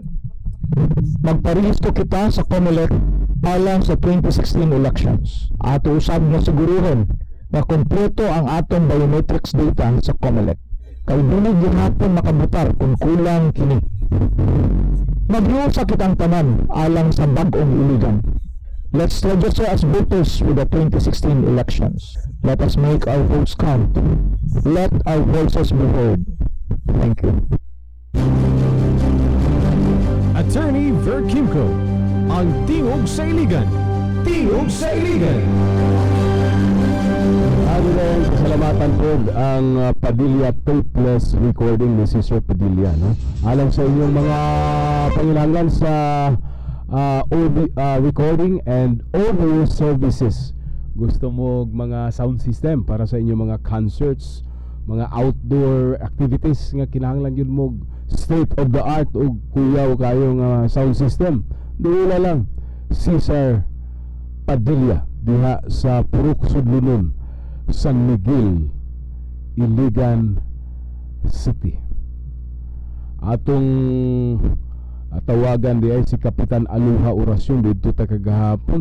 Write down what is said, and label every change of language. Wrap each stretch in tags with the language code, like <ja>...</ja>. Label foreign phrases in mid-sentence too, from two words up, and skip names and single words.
<ceb>Magparehistro kita sa COMELEC alang sa 2016 elections. Ato usab nga siguruhon na kompleto ang atong</ceb> <en>biometrics data</en> <ceb>sa COMELEC. Kay dunay gihapon makabutar kung kulang kini. Maghiusa kitang tanan alang sa bag-ong iligan.</ceb> <en>Let's register as voters with the 2016 elections. Let us make our votes count. Let our voices be heard. Thank you.</en> <ceb>Attorney Ver Kimco, ang Tingog sa Iligan. Tingog sa Iligan.</ceb> <tl>Ano na yung pasalamatan po ang Padilla Tapeless Recording ni Sister Padilla, no?</tl> <ceb>Alang sa inyong mga pangilanggan sa</ceb> <en>recording and audio services.</en> <ceb>Gusto mo mga</ceb> <en>sound system</en> <ceb>para sa inyong mga concerts, mga</ceb> <en>outdoor activities</en> <ceb>nga kinahanglan yun mo</ceb> <en>state of the art</en> <ceb>o kuyaw kayong</ceb> <en>sound system.</en> <ceb>Doon lang Cesar Padilla diha sa Purok Sudlunon, San Miguel, Iligan City. Atong tawagan di ay si Kapitan Aluha Orasyon dito ta kagahapon.</ceb>